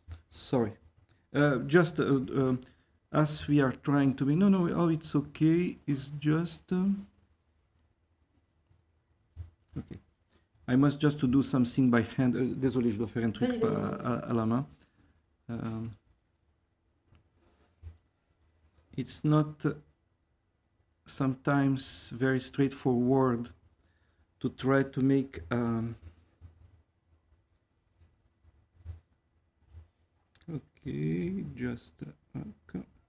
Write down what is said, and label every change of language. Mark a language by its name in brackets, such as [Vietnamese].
[English] Sorry. Just as we are trying to be, no, oh, it's okay. It's just okay. I must just to do something by hand. [French] Désolé, je dois faire un truc à la main. [English] It's not sometimes very straightforward to try to make okay, just okay.